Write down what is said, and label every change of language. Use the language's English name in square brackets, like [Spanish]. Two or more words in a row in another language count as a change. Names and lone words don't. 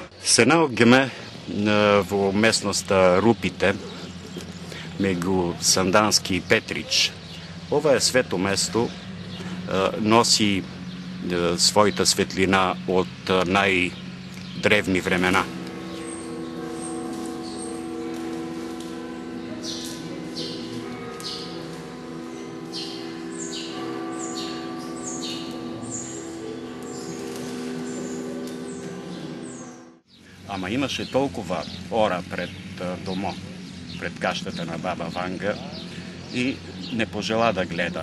[Macedonian] Се наоѓаме во местноста Рупите, меѓу Сандански и Петрич. Ова е свето место, носи својата светлина од најдревни времена. [Bulgarian] Ама имаше толкова ора пред домо, пред каштата на баба Ванга и не пожела да гледа.